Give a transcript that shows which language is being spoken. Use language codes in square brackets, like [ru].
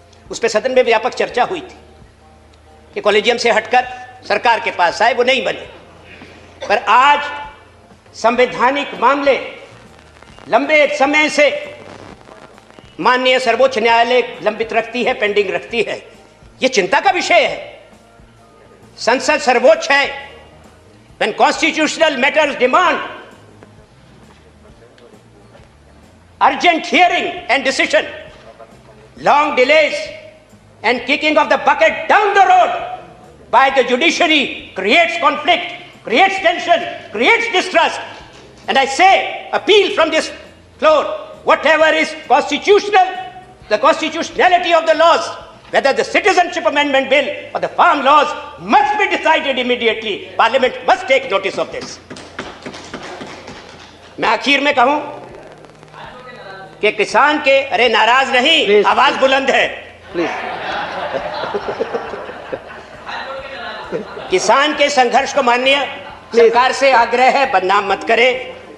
[hi] उस पर सदन में व्यापक चर्चा हुई थी कि कॉलेजियम से हटकर सरकार के पास आए, वो नहीं बने। पर आज संवैधानिक मामले लंबे समय से माननीय सर्वोच्च न्यायालय लंबित रखती है, पेंडिंग रखती है। यह चिंता का विषय है। संसद सर्वोच्च है। [en] When constitutional matters demand urgent hearing and decision, long delays and kicking of the bucket down the road by the judiciary creates conflict, creates tension, creates distrust. And I say, appeal from this floor, whatever is constitutional, the constitutionality of the laws, whether the Citizenship Amendment Bill or the farm laws, must be decided immediately. Parliament must take notice of this. [hi] मैं आखिर में कहूं कि किसान के, अरे नाराज नहीं, आवाज बुलंद है प्लीज। किसान के संघर्ष को माननीय सरकार से आग्रह है, बदनाम मत करें।